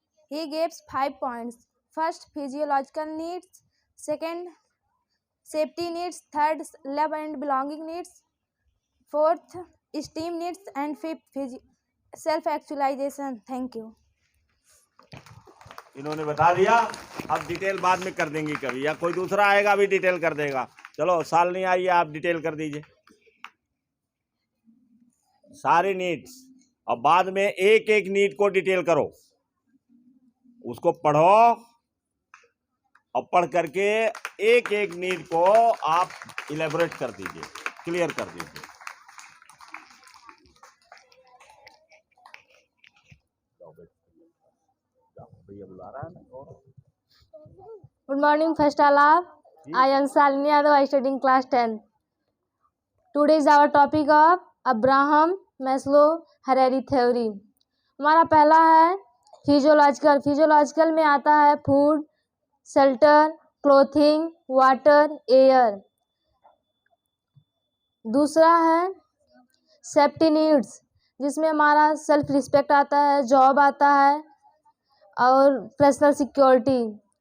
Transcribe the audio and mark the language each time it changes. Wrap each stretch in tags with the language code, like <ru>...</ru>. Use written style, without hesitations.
<en>He gives 5 points. First, physiological needs. Second, safety needs. Third, love and belonging needs. Fourth, esteem needs. And fifth, self-actualization. Thank you.</en> <hi>इन्होंने बता दिया, अब detail बाद में कर देंगी कभी, या कोई दूसरा आएगा अभी डिटेल कर देगा। चलो शालिनी आइए, आप डिटेल कर दीजिए सारी नीड्स, और बाद में एक एक नीड को डिटेल करो, उसको पढ़ो, और पढ़ करके एक एक नीड को आप इलेबोरेट कर दीजिए, क्लियर कर दीजिए। भैया बुला रहा है ना।</hi> <en>Good morning, first all. I am Shalini Yadav. I study in class 10. Today is our topic of Abraham Maslow hierarchy theory.</en> <hi>हमारा पहला है फिजियोलॉजिकल। फिजियोलॉजिकल में आता है food, shelter, clothing, water, air. दूसरा है सेफ्टी नीड्स, जिसमें हमारा सेल्फ रिस्पेक्ट आता है, जॉब आता है और पर्सनल सिक्योरिटी।</hi>